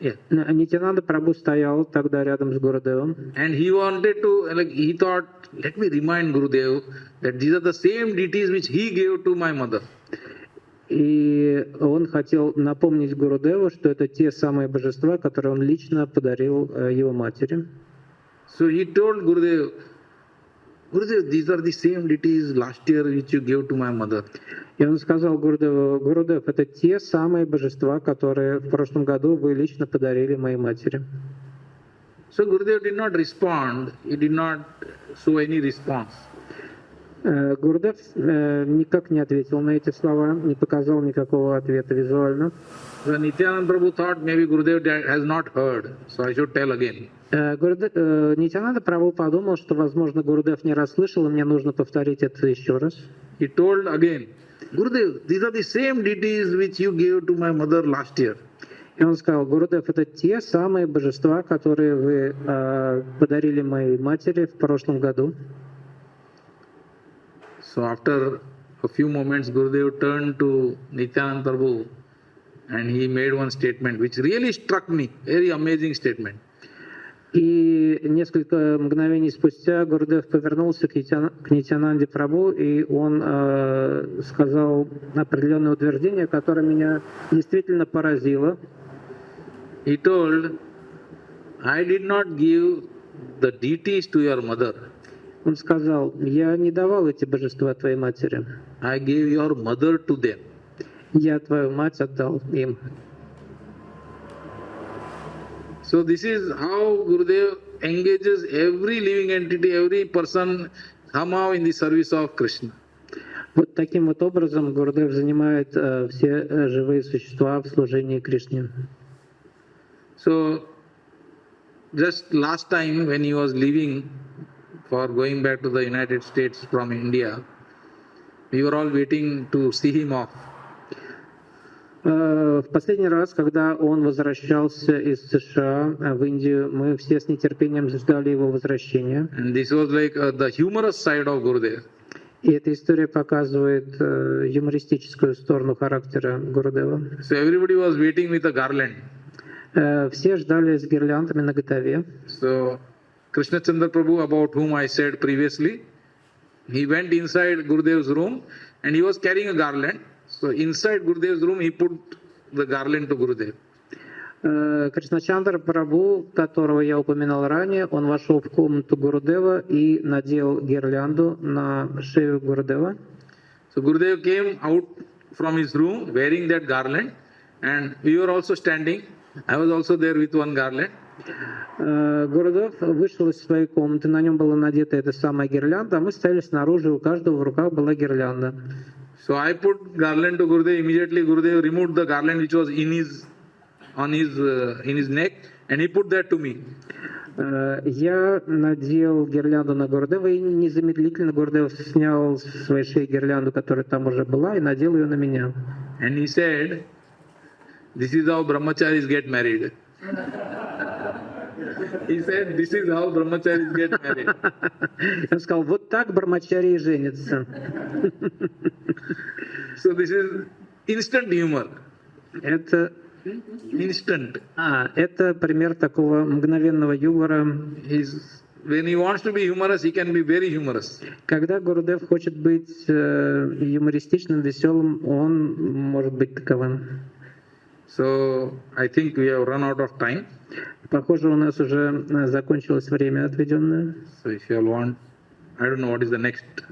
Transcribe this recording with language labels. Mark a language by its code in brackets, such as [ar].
[ru] Нитянанда Прабху стоял тогда рядом с Гурудевом. [en] And he wanted to, like, he thought, let me remind Gurudev that these are the same deities which he gave to my mother. [ru] И он хотел напомнить Гурудеву, что это те самые божества, которые он лично подарил его матери. [en] So he told Gurudev, Gurudev, these are the same deities last year which you gave to my mother. [ru] И он сказал Гурудеву: Гурудев, это те самые божества, которые в прошлом году вы лично подарили моей матери. [en] So Gurudev did not respond, he did not show any response. [ru] Гурудев никак не ответил на эти слова, не показал никакого ответа визуально. [en] So Nityananda Prabhu thought maybe Gurudev has not heard, so I should tell again. [ru] Нитянанда Прабху подумал, что, возможно, Гурудев не расслышал, и мне нужно повторить это еще раз. [en] He told again, Gurudev, these are the same deities which you gave to my mother last year. [ru] И он сказал: Гурудев, это те самые божества, которые вы подарили моей матери в прошлом году. [en] So after a few moments, Gurudev turned to Nityananda Prabhu and he made one statement which really struck me, very amazing statement. [ru] И несколько мгновений спустя Гурудев повернулся к Нитянанде Прабху, и он сказал определенное утверждение, которое меня действительно поразило. [en] He told, I did not give the deities to your mother. [ru] Он сказал: я не давал эти божества твоей матери. [en] I gave your mother to them. [ru] Я твою мать отдал им. [en] So this is how Gurudev engages every living entity, every person somehow in the service of Krishna. [ru] Вот таким вот образом Гурудев занимает все живые существа в служении Кришне. [en] So just last time when he was leaving for going back to the United States from India, we were all waiting to see him off. [ru] В последний раз, когда он возвращался из США в Индию, мы все с нетерпением ждали его возвращения. [en] And this was like the humorous side of Gurudev. [ru] И эта история показывает юмористическую сторону характера Гурудева. [en] So everybody was waiting with a garland. [ru] Все ждали с гирляндами наготове. [en] So Krishna Chandra Prabhu, about whom I said previously, he went inside Gurudev's room and he was carrying a garland. So inside Gurudev's room, he put the garland to Gurudev. [ru] Кришначандра Прабху, которого я упоминал ранее, он вошел в комнату Гурудева и надел гирлянду на шею Гурудева. [en] So Gurudev came out from his room wearing that garland, and we were also standing. I was also there with one garland. [ru] Гурудев вышел из своей комнаты, на нем была надета эта самая гирлянда, а мы стояли снаружи, у каждого в руках была гирлянда. [en] So I put garland to Gurudev. Immediately Gurudev removed the garland which was in his neck, and he put that to me. [ru] Я надел гирлянду на Гурудева, и незамедлительно Гурудев снял с своей шеи гирлянду, которая там уже была, и надел ее на меня. [en] And he said, "This is how brahmacharis get married." He said, "This is how brahmacharis get married." [ru] Он сказал: вот так брамачари женятся. [en] So this is instant humor. [ru] Это [en] Instant. [ru] Это пример такого мгновенного юмора. [en] When he wants to be humorous, he can be very humorous. [ru] Когда Гурудев хочет быть юмористичным, веселым, он может быть таковым. [en] So I think we have run out of time. [ru] Похоже, у нас уже закончилось время отведенное. [en] So if you all want, I don't know what is the next.